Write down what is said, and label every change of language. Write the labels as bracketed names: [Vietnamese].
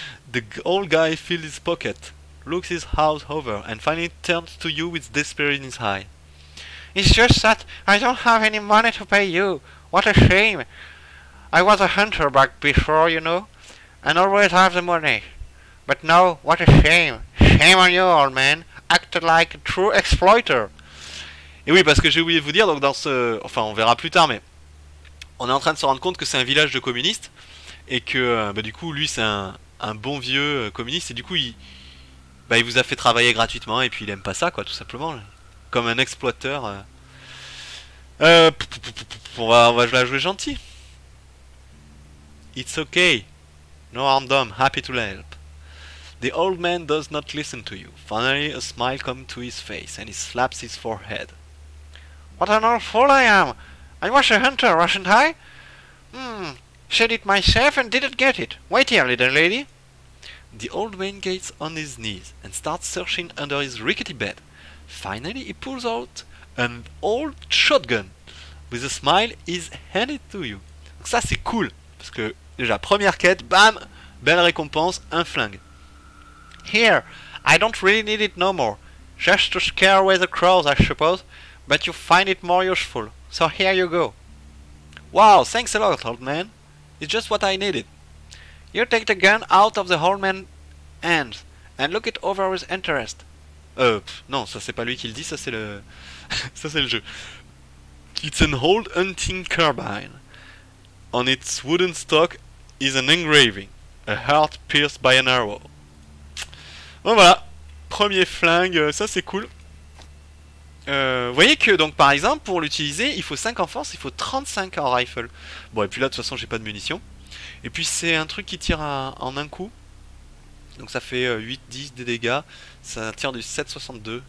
[English] The old guy fills his pocket, looks his house over, and finally turns to you with despair in his eye. It's just that I don't have any money to pay you. What a shame. I was a hunter back before, you know, and always have the money. But now, what a shame. Shame on you, old man. Acted like a true exploiter. [French] Et oui, parce que j'ai oublié de vous dire, donc dans ce... Enfin, on verra plus tard, mais... On est en train de se rendre compte que c'est un village de communistes, et que, du coup, lui, c'est un bon vieux communiste, et du coup, il vous a fait travailler gratuitement, et puis il aime pas ça, quoi, tout simplement. Comme un exploiteur. On va la jouer gentil. [English] It's okay. No harm done. Happy to help. The old man does not listen to you. Finally, a smile comes to his face, and he slaps his forehead. What an old fool I am. I was a hunter, wasn't I? Said it myself and didn't get it. Wait here, little lady. The old man gets on his knees and starts searching under his rickety bed. Finally, he pulls out an old shotgun. With a smile, he's handed to you. [French] Donc ça, c'est cool. Parce que, déjà, première quête, bam, belle récompense, un flingue. [English] Here, I don't really need it no more. Just to scare away the crows, I suppose. But you find it more useful. So here you go. Wow, thanks a lot, old man. It's just what I needed. You take the gun out of the old man's hands and look it over with interest. [French] Non, ça c'est pas lui qui le dit, ça c'est le... ça c'est le jeu. [English] It's an old hunting carbine. On its wooden stock is an engraving. A heart pierced by an arrow. [French] Bon voilà, premier flingue, ça c'est cool. Vous voyez que donc par exemple pour l'utiliser il faut 5 en force, il faut 35 en rifle. Bon et puis là de toute façon j'ai pas de munitions. Et puis c'est un truc qui tire en un coup. Donc ça fait 8-10 des dégâts. Ça tire du 7,62.